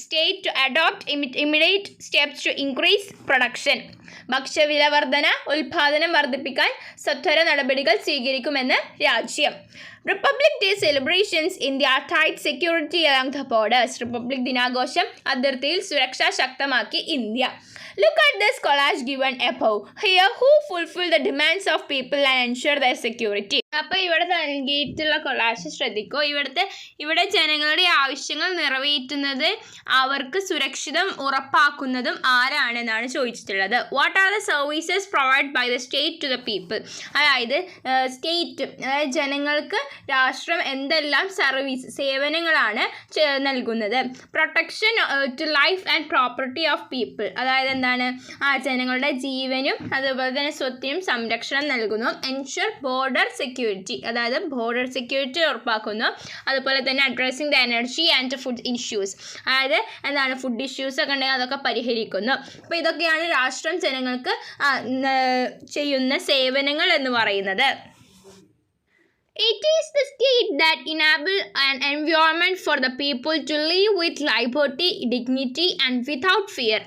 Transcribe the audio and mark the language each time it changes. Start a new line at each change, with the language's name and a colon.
English: State to adopt immediate steps to increase production.
Malayalam: ഭക്ഷ്യവില വർധന, ഉൽപാദനം വർദ്ധിപ്പിക്കാൻ സത്വര നടപടികൾ സ്വീകരിക്കുമെന്ന് രാജ്യം.
English: Republic day celebrations. India tight security along the borders.
Malayalam: Republic ദിനാഘോഷം. അതിർത്തിയിൽ സുരക്ഷ ശക്തമാക്കി India.
English: Look at the scholars given above. Here, who fulfill the demands of people and ensure their security.
Malayalam: അപ്പോൾ ഇവിടെ നൽകിയിട്ടുള്ള കൊളാഷ് ശ്രദ്ധിക്കൂ. ഇവിടെ ജനങ്ങളുടെ ആവശ്യങ്ങൾ നിറവേറ്റുന്നത്, അവർക്ക് സുരക്ഷിതം ഉറപ്പാക്കുന്നതും ആരാണെന്നാണ് ചോദിച്ചിട്ടുള്ളത്.
English: What are the services provide by the state to the people.
Malayalam: അതായത് അതായത് ജനങ്ങൾക്ക് രാഷ്ട്രം എന്തെല്ലാം സേവനങ്ങളാണ് നൽകുന്നത്.
English: Protection to life and property of people.
Malayalam: അതായത് എന്താണ്, ജനങ്ങളുടെ ജീവനും അതുപോലെ തന്നെ സ്വത്തിനും സംരക്ഷണം നൽകുന്നു.
English: ensure border security,
Malayalam: അതായത് ബോർഡർ സെക്യൂരിറ്റി ഉറപ്പാക്കുന്നു. അതുപോലെ തന്നെ
English: addressing the energy and food issues,
Malayalam: അതായത് എന്താണ് ഫുഡ് ഇഷ്യൂസ് ഒക്കെ ഉണ്ടെങ്കിൽ അതൊക്കെ പരിഹരിക്കുന്നു. അപ്പോൾ ഇതൊക്കെയാണ് രാഷ്ട്രം ജനങ്ങൾക്ക് ചെയ്യുന്ന സേവനങ്ങൾ എന്ന് പറയുന്നത്.
English: It is the state that enable an environment for the people to live with liberty, dignity and without fear.